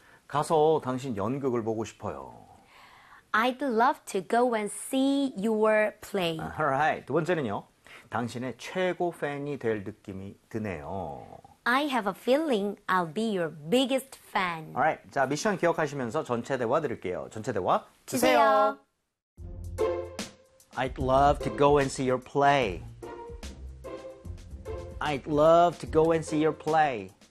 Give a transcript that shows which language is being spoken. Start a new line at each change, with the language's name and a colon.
Korean: 가서 당신 연극을 보고 싶어요.
English: I'd love to go and see your play.
Korean: Alright, 두 번째는요. 당신의 최고 팬이 될 느낌이 드네요.
English: I have a feeling I'll be your biggest fan.
Korean: Alright, 자, 미션 기억하시면서 전체 대화 드릴게요. 전체 대화 주세요.
English: I'd love to go and see your play. I'd love to go and see your play.